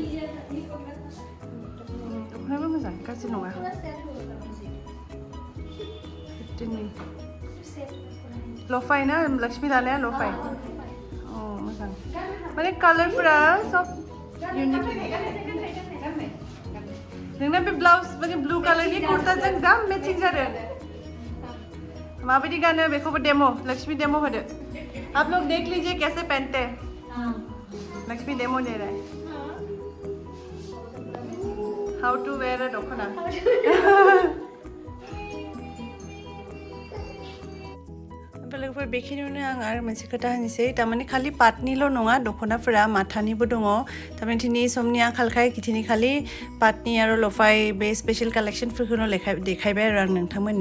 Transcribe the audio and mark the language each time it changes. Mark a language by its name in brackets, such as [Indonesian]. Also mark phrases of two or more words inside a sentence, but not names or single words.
[Bodo] दख'नायाबो मोजां गाज्रि नङा 15 लफाय ना लक्ष्मी लानाया लफाय मोजां माने कालारफोरा सब इउनिक नोंना बे ब्लाउज माने ब्लू कालारनि कुर्ताजों जा मेचिं जादों माबायदि गानो बेखौबो डेमो लक्ष्मी डेमो होदो [Hindi] आप लोग देख लीजिए कैसे पहनते हैं लक्ष्मी डेमो दे रहा है [English] how to wear a [Bodo] दोखना लोगोफोर बेखिनियावनो आं आरो मोनसे खोथा होनोसै थारमाने खालि पाटनिल' नङा दख'नाफोरा माथानिबो दङ थारमाने दिनै समनि आंखालखाय दिनै खालि पाटनि आरो लफाय बे स्पेशल कालेक्सनफोरखौनो देखायबाय आरो आं नोंथांमोननो